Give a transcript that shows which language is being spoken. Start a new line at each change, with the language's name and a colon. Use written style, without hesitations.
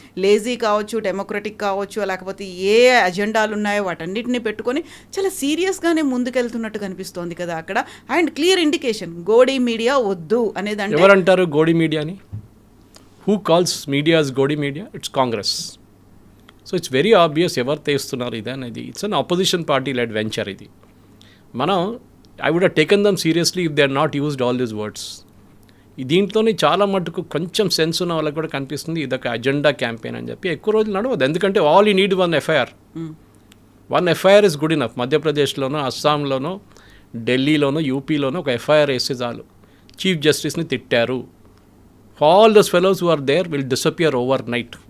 Telugu: Lazy కావచ్చు, democratic కావచ్చు, లేకపోతే ఏ ఎజెండాలు ఉన్నాయో వాటన్నిటిని పెట్టుకొని చాలా సీరియస్గానే ముందుకెళ్తున్నట్టు కనిపిస్తోంది కదా అక్కడ. And clear indication Godi media వద్దు అనేది. ఎవరంటారు గోడీ మీడియాని?
English: Who calls media's Godi media? It's Congress. So it's very obvious
Telugu: ఎవరు తెస్తున్నారు ఇది అనేది.
English: it's an opposition party led venture
Telugu: ఇది. మనం
English: I would have taken them seriously if they had not used all these words.
Telugu: దీంట్లోనే చాలా మటుకు కొంచెం సెన్స్ ఉన్న వాళ్ళకి కూడా కనిపిస్తుంది ఇదొక అజెండా క్యాంపెయిన్ అని చెప్పి. ఎక్కువ రోజులు నడవదు, ఎందుకంటే
English: All you need one FIR. One FIR is good enough.
Telugu: మధ్యప్రదేశ్లోనో, అస్సాంలోనో, ఢిల్లీలోనో, యూపీలోనో ఒక ఎఫ్ఐఆర్ వేస్తే చాలు. చీఫ్ జస్టిస్ని తిట్టారు,
English: All those fellows who are there will disappear overnight.